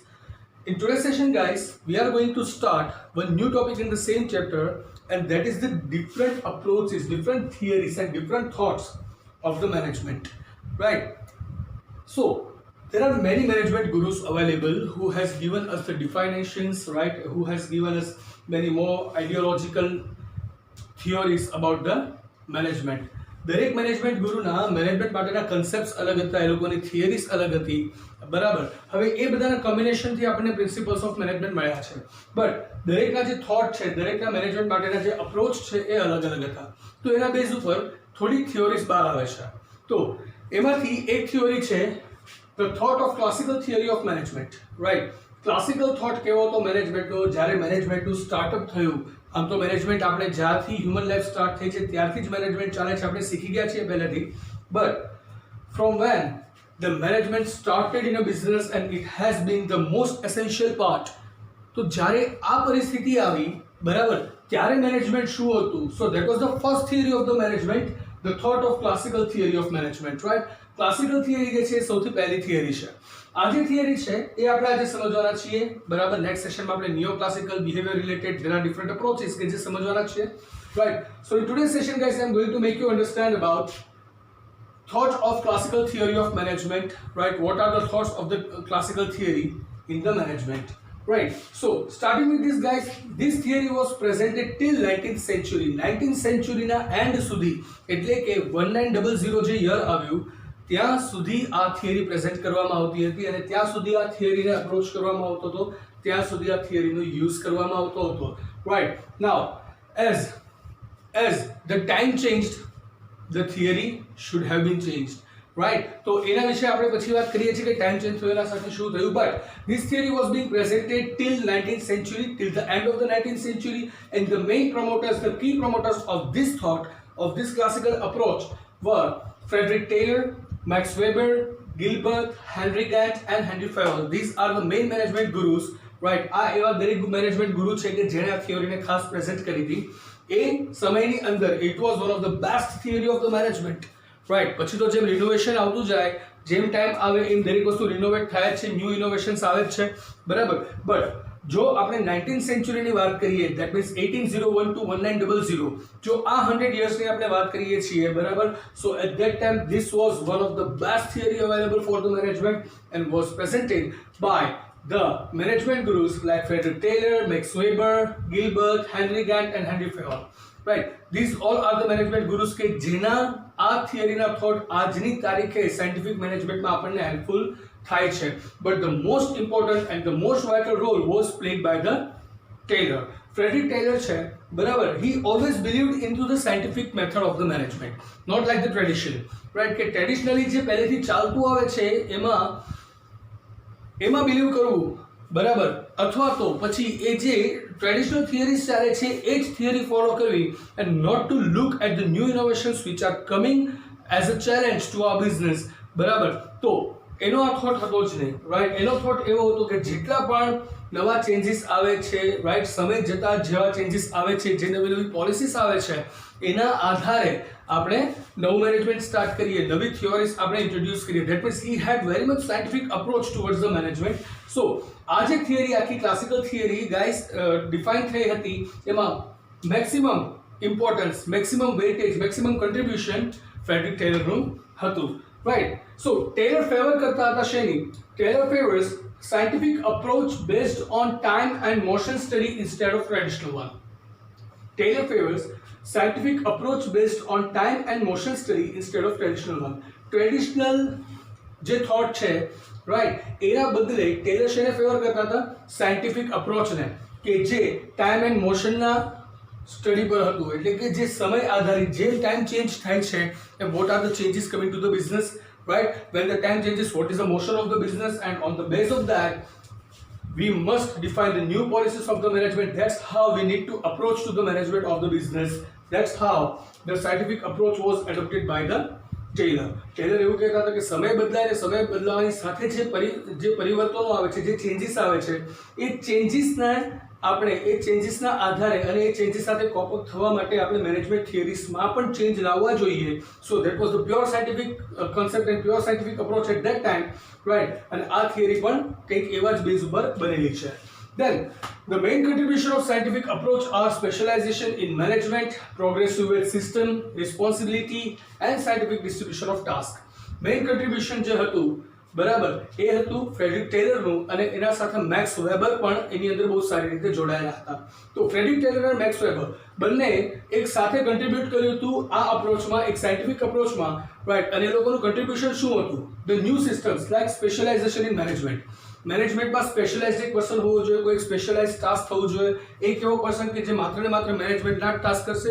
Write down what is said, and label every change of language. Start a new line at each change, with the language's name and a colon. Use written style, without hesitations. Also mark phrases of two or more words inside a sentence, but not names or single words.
English: In today's session guys, we are going to start one new topic in the same chapter, and that is the different approaches, different theories and different thoughts of the management, right? So there are many management gurus available who has given us the definitions, right, who has given us many more ideological theories about the management.
Gujarati: દરેક મેનેજમેન્ટ ગુરુના મેનેજમેન્ટ માટેના કન્સેપ્ટ્સ અલગ હતા, એ લોકોની થિયરીઝ અલગ હતી, બરાબર. હવે એ બધાના કોમ્બિનેશનથી આપણને પ્રિન્સિપલ્સ ઓફ મેનેજમેન્ટ મળ્યા છે, બટ દરેકના જે થોટ છે, દરેકના મેનેજમેન્ટ માટેના જે અપ્રોચ છે એ અલગ અલગ હતા. તો એના બેઝ ઉપર થોડી થિયોરીઝ બહાર આવે છે. તો એમાંથી એક થિયોરી છે
English: the thought of classical theory of management, right? Classical thought
Gujarati: કેવો હતો મેનેજમેન્ટનો? જ્યારે મેનેજમેન્ટનું સ્ટાર્ટઅપ થયું, આમ તો મેનેજમેન્ટ આપણે જ્યારથી હ્યુમન લાઈફ સ્ટાર્ટ થઈ છે ત્યારથી જ મેનેજમેન્ટ ચાલે છે, આપણે શીખી ગયા છીએ પહેલેથી.
English: બટ from when the management started in a business and it has been the most essential part,
Gujarati: તો જ્યારે આ પરિસ્થિતિ આવી, બરાબર, ત્યારે મેનેજમેન્ટ શું હતું?
English: So that was the first theory of the management, the thought of classical theory of management, right?
Gujarati: ક્લાસિકલ થિયરી જે છે સૌથી પહેલી થિયરી છે. આ જે થિયરી છે એ આપણે આજે સમજવાના છીએ, બરાબર. નેક્સ્ટ સેશનમાં આપણે
English: neo classical behaviour related there are different approaches
Gujarati: કે જે સમજવાના છીએ,
English: right? So in today's session guys, I am going to make you understand about thought of classical theory of management, right? What are the thoughts of the classical theory in the management, right? So starting with this guys, this theory was presented till 19th century.
Gujarati: 19th century ના end સુધી, એટલે કે 1900 જે યર આવ્યું ત્યાં સુધી આ થિયરી પ્રેઝન્ટ કરવામાં આવતી હતી, અને ત્યાં સુધી આ થિયરીને અપ્રોચ કરવામાં આવતો હતો, ત્યાં સુધી આ થિયરીનો યુઝ કરવામાં આવતો હતો, રાઈટ.
English: નાઉ as the time changed, the theory should have been changed, right?
Gujarati: તો એના વિશે આપણે પછી વાત કરીએ છીએ કે ટાઈમ ચેન્જ થયો એના સાથે શું થયું.
English: બટ this theory was being presented till 19th century, till the end of the 19th century, and the main promoters, the key promoters of this thought, of this classical approach were Frederick Taylor, Max Weber, Gilbert, Henry Gantt and Henry Fayol. These are the main management gurus, right?
Gujarati: આ એવા દરેક મેનેજમેન્ટ ગુરુ છે કે જેણે આ થિયરીને ખાસ પ્રેઝન્ટ કરી હતી. એ સમયની અંદર
English: it was one of the best theory of the management, right?
Gujarati: પછી તો જેમ રિનોવેશન આવતું જાય, જેમ ટાઈમ આવે એમ દરેક વસ્તુ રિનોવેટ થાય છે, ન્યૂ ઇનોવેશન્સ આવે છે, બરાબર. બટ જો આપણે 19th સેન્ચુરીની વાત કરીએ,
English: that means 1801 to 1900,
Gujarati: જો આ 100 yearsની આપણે વાત કરીએ છીએ, બરાબર.
English: So at that time this was one of the best theory available for the management and was presented by the management gurus like Frederick Taylor, Max Weber, Gilbert, Henry Gantt and Henry Fayol, right? These all are the management gurus
Gujarati: કે જેના આ થિયરીના થોટ આજની તારીખે સાયન્ટિફિક મેનેજમેન્ટમાં આપણને હેલ્પફુલ થાય છે.
English: But the most important and the most vital role was played by the Taylor.
Gujarati: Frederick Taylor છે, બરાબર,
English: he always believed into the scientific method of the management, not like the tradition, right?
Gujarati: કે ટ્રેડિશનલી જે પહેલેથી ચાલતું આવે છે એમાં બિલીવ કરવું, બરાબર, અથવા તો પછી એ જે ટ્રેડિશનલ થિયરીઝ ચાલે છે એ જ થિયરી ફોલો કરવી,
English: and not to look at the new innovations which are coming as a challenge to our business,
Gujarati: બરાબર. તો એનો આ થોટ હતો જ નહીં, રાઈટ. એનો થોટ એવો હતો કે જેટલા પણ નવા ચેન્જીસ આવે છે, રાઈટ, સમય જતાં જેવા ચેન્જીસ આવે છે, જે નવી નવી પોલિસીસ આવે છે, એના આધારે આપણે નવું મેનેજમેન્ટ સ્ટાર્ટ કરીએ, નવી થિયોરીઝ આપણે ઇન્ટ્રોડ્યુસ કરીએ.
English: That means he had very much scientific approach towards the management.
Gujarati: સો આ જે થિયરી, આખી ક્લાસિકલ થિયરી ગાઈસ ડિફાઇન થઈ હતી, એમાં મેક્સિમમ ઇમ્પોર્ટન્સ, મેક્સિમમ વેઇટેજ, મેક્સિમમ કન્ટ્રીબ્યુશન ફ્રેડરિક ટેલરનું હતું, રાઈટ.
Hindi: So Taylor favor करता था शेनी.
English: Taylor favors scientific approach based on time and motion study instead of traditional one. Taylor favors scientific approach based on time and motion study instead of traditional one.
Gujarati: Traditional જે thought છે, right, એના બદલે ટેલર શેને ફેવર કરતા હતા? સાયન્ટિફિક અપ્રોચને, કે જે
English: time and motion
Gujarati: સ્ટડી પર હતું. એટલે કે જે સમય આધારિત, જેમ ટાઈમ ચેન્જ થાય છે,
English: what are the changes coming to the business, right? When the time changes, what is the motion of the business, and on the base of that we must define the new policies of the management. That's how we need to approach to the management of the business. That's how the scientific approach was adopted by the
Gujarati: ટેલર એવું કહેતા હતા કે સમય બદલાય ને સમય બદલાવાની સાથે જે પરિવર્તનો આવે છે, જે ચેન્જીસ આવે છે, એ ચેન્જીસના આધારે અને એ ચેન્જીસ સાથે કોપ અપ થવા માટે આપણે મેનેજમેન્ટ થિયરીઝમાં પણ ચેન્જ લાવવા જોઈએ.
English: So that was the pure scientific concept and pure scientific approach at that time, right.
Gujarati: અને આ થિયરી પણ કંઈક એવા જ બેઝ ઉપર બનેલી છે.
English: Then the main contribution of scientific approach are specialization in management, progressive weight system, responsibility and scientific distribution of task. Main contribution
Gujarati: જે હતું બરાબર એ હતું ફ્રેડરિક ટેલરનું, અને એના સાથે મેક્સ વેબર પણ એની અંદર બહુ સારી રીતે જોડાયેલા હતા. તો ફ્રેડરિક ટેલર અને મેક્સ વેબર બંને એક સાથે કન્ટ્રીબ્યુટ કર્યું હતું આ અપ્રોચમાં, એક સાયન્ટિફિક અપ્રોચમાં, રાઈટ. અને એ લોકોનું કન્ટ્રીબ્યુશન શું હતું?
English: The new systems like specialization in management.
Gujarati: મેનેજમેન્ટમાં સ્પેશિયલાઇઝડ એક પર્સન હોવો જોઈએ, કોઈ સ્પેશિયલાઇઝ ટાસ્ક થવું જોઈએ, એક એવો પર્સન કે જે માત્ર ને માત્ર મેનેજમેન્ટના ટાસ્ક કરશે.